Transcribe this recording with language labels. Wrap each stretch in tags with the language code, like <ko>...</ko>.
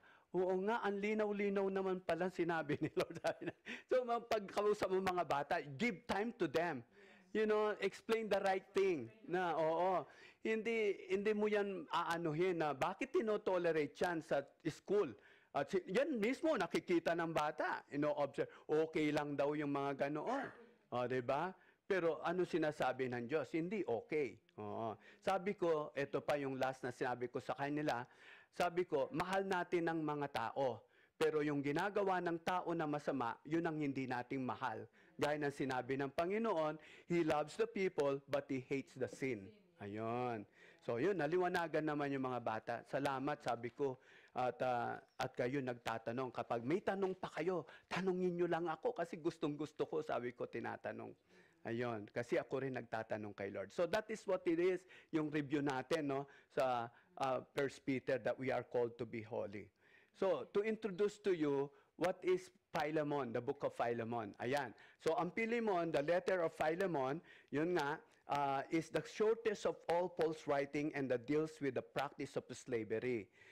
<tl>Oo nga, ang linaw-linaw naman pala sinabi ni Lord.</tl> <en>So,</en> <tl>pagkausap mo mga bata,</tl> <en>give time to them. You know, explain the right thing.</en> <tl>Na, oo, hindi mo yan aanuhin na bakit tinotolerate yan sa school. At yan mismo, nakikita ng bata. Observe, okay lang daw yung mga ganoon. Diba? Pero ano sinasabi ng Diyos? Hindi okay. Sabi ko, ito pa yung last na sinabi ko sa kanila, sabi ko, mahal natin ang mga tao. Pero yung ginagawa ng tao na masama, yun ang hindi nating mahal. Gaya ng sinabi ng Panginoon,</tl> <en>He loves the people, but He hates the sin.</en> <tl>Ayun. So yun, naliwanagan naman yung mga bata. Salamat, sabi ko. At kayo nagtatanong. Kapag may tanong pa kayo, tanongin nyo lang ako kasi gustong-gusto ko, sabi ko, tinatanong. Ayun, kasi ako rin nagtatanong kay Lord.</tl> <en>So that is what it is,</en> <tl>yung review natin no, sa</tl> <en>1 Peter that we are called to be holy. So, to introduce to you, what is Philemon, the book of Philemon? Ayan. So, ang Philemon, the letter of Philemon,</en> <tl>yun nga,</tl> <en>is the shortest of all Paul's writing and that deals with the practice of slavery.</en>